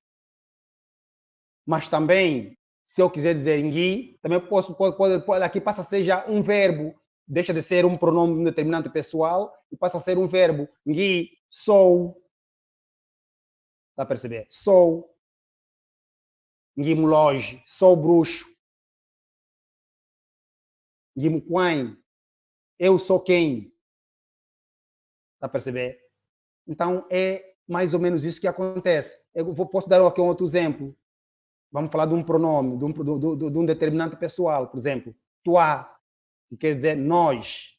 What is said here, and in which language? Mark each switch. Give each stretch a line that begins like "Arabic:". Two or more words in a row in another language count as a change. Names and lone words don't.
Portuguese: Mas também, se eu quiser dizer ngui, também aqui passa a ser já um verbo. Deixa de ser um pronome de um determinante pessoal e passa a ser um verbo. Ngui, sou. Está a perceber? Sou.
Kimbundu: Ngui muloge,
Portuguese: sou bruxo.
Kimbundu: Ngui muquain,
Portuguese: eu sou quem? Está a perceber? Então, é mais ou menos isso que acontece. Posso dar aqui um outro exemplo. Vamos falar de um pronome, de um determinante pessoal. Por exemplo, toi, que quer dizer nós.